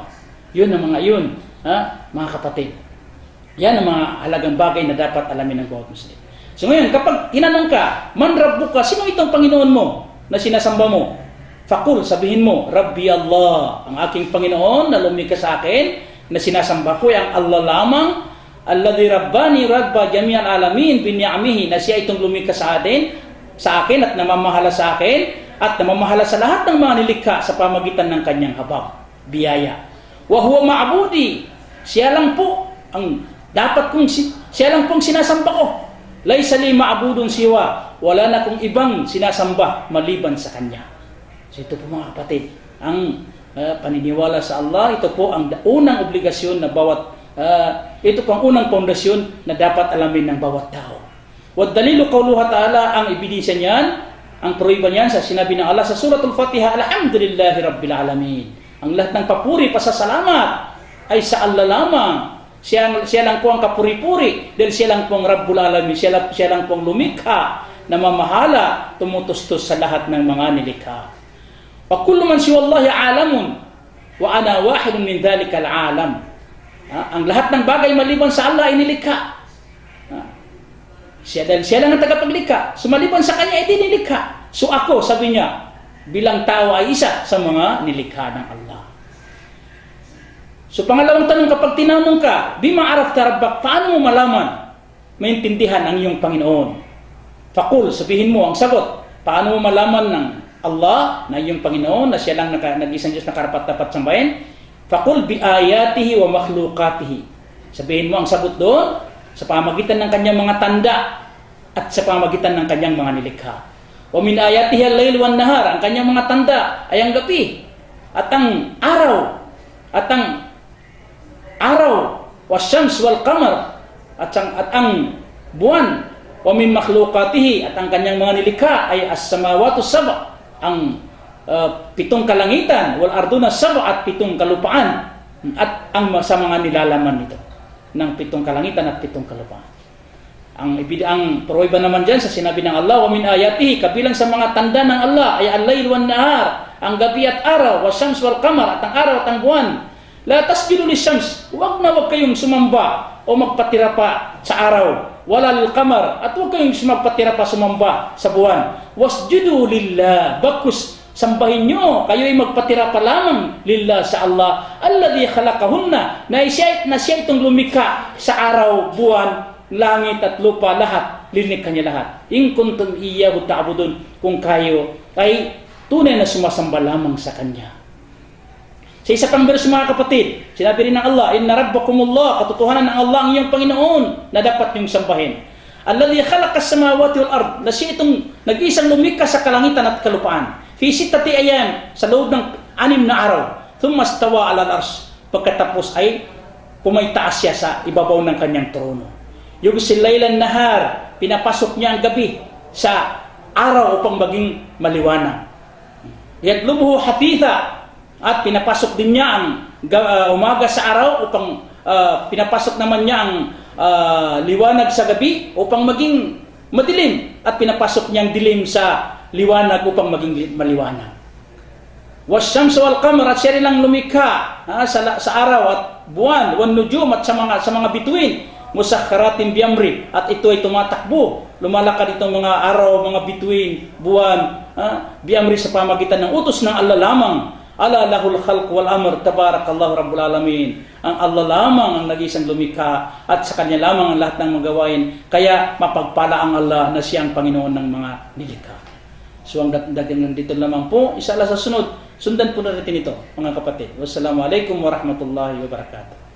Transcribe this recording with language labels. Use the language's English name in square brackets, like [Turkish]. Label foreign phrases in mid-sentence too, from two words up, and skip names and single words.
[Filipino] Yun ang mga yun, mga kapatid. Yan ang mga halagang bagay na dapat alamin ng bawat Muslim. So ngayon, kapag tinanong ka, [Arabic] من ربك, [Filipino] sino itong Panginoon mo na sinasamba mo? Fakul, sabihin mo, [Arabic] ربي الله, [Filipino] ang aking Panginoon na lumikha sa akin, na sinasamba ko, ang Allah lamang, [Arabic] الذي رباني رب جميع العالمين بنعمه, [Filipino] na siya itong lumikha sa akin at namamahala sa akin, at namamahala sa lahat ng mga nilikha sa pamagitan ng kanyang habag, biyaya. [Arabic] وهو معبودي, [Filipino] siya lang po ang dapat kong siya lang pong sinasamba ko. [Arabic] ليس لي معبود سوى, [Filipino] wala na kong ibang sinasamba maliban sa kanya. So ito po mga kapatid, ang paniniwala sa Allah, ito po ang unang obligasyon na ito po ang unang pundasyon na dapat alamin ng bawat tao. [Arabic] والدليل قوله تعالى, [Filipino] ang ebidensya niyan, ang pruweba niyan sa sinabi ng Allah sa suratul Fatiha, [Arabic] الحمد لله رب العالمين. [Filipino] Ang lahat ng papuri, pasasalamat ay sa Allah lamang. Siya lang po ang kapuri-puri dahil siya lang po ang [Arabic] رب العالمين, [Filipino] siya lang po ang lumikha na mamahala, tumutustos sa lahat ng mga nilikha. [Arabic] وكل من سوى الله عالم وأنا واحد من ذلك العالم. [Filipino] Ang lahat ng bagay maliban sa Allah ay nilikha. Siya lang ang tagapaglikha. So maliban sa kanya ay nilikha. So ako, sabi niya, bilang tao ay isa sa mga nilikha ng Allah. So pangalawang tanong, kapag tinanong ka, [Arabic] بما عرفت ربك, [Filipino] paano mo malaman, maintindihan ang iyong Panginoon? Fakul, sabihin mo ang sagot, paano mo malaman ng Allah na iyong Panginoon, na siya lang nag-isang Diyos na karapat-dapat sambahin? [Arabic] فقل بآياته ومخلوقاته. [Filipino] Sabihin mo ang sagot doon, sa pamagitan ng kanyang mga tanda at sa pamagitan ng kanyang mga nilikha. [Arabic] ومن آياته الليل والنهار, [Filipino] ang kanyang mga tanda ay ang gabi at ang araw, [Arabic] والشمس والقمر, [Filipino] at ang buwan. [Arabic] ومن مخلوقاته, [Filipino] at ang kanyang mga nilikha ay [Arabic] السماوات سبع, [Filipino] ang 7 kalangitan, [Arabic] والأرضون سبع, [Filipino] at 7 kalupaan, at ang sa mga nilalaman nito ng 7 kalangitan at 7 kalupaan. Ang pruweba naman diyan sa sinabi ng Allah, [Arabic] ومن آياته, [Filipino] kabilang sa mga tanda ng Allah ay [Arabic] الليل والنهار, [Filipino] ang gabi at araw, [Arabic] والشمس والقمر, [Filipino] at ang araw at ang buwan. [Arabic] لا تسجدوا للشمس, [Filipino] wag kayong sumamba o magpatira pa sa araw. [Arabic] ولا للقمر, [Filipino] at wag kayong magpatira pa sumamba sa buwan. [Arabic] واسجدوا لله, [Filipino] bakus sambahin nyo, kayo ay magpatira pa lamang lillah sa Allah, [Arabic] الذي خلقهن, [Filipino] na siya itong lumikha sa araw, buwan, langit at lupa, lahat, linikha niya lahat. [Arabic] إن كنتم إياه تعبدون, [Filipino] kung kayo ay tunay na sumasamba lamang sa Kanya. Sa isa pang verse, mga kapatid, sinabi rin ng Allah, [Arabic] إن ربكم الله, [Filipino] katotohanan ng Allah ang iyong Panginoon na dapat niyong sambahin. [Arabic] الذي خلق السماوات والأرض, [Filipino] na siya itong nag-isang lumikha sa kalangitan at kalupaan. [Arabic] في ستة أيام, [Filipino] sa loob ng 6 na araw. [Arabic] ثم استوى على العرش, [Filipino] pagkatapos ay pumaytaas siya sa ibabaw ng kanyang trono. [Arabic] يغشي الليل النهار, [Filipino] pinapasok niya ang gabi sa araw upang maging maliwanag. [Arabic] يطلبه حثيثا, [Filipino] at pinapasok din niya ang umaga sa araw upang pinapasok naman niya ang liwanag sa gabi upang maging madilim, at pinapasok niya ang dilim sa liwanag upang maging maliwanag. [Arabic] والشمس والقمر, [Filipino] at siya rin lang lumikha sa araw at buwan, [Arabic] والنجوم, [Filipino] at sa mga bituin, [Arabic] مسخرات بأمره, [Filipino] at ito ay tumatakbo, lumalakad itong mga araw, mga bituin, buwan, biamri sa pamagitan ng utos ng Allah lamang. [Arabic] ألا له الخلق والأمر تبارك الله رب العالمين. [Filipino] Ang Allah lamang ang nag-isang lumikha, at sa Kanya lamang ang lahat ng magawain. Kaya mapagpala ang Allah na Siya ang Panginoon ng mga nilikha. So ang dating dito lamang po, isa sa sunod, sundan po natin ito, mga kapatid. [Arabic] والسلام عليكم ورحمة الله وبركاته.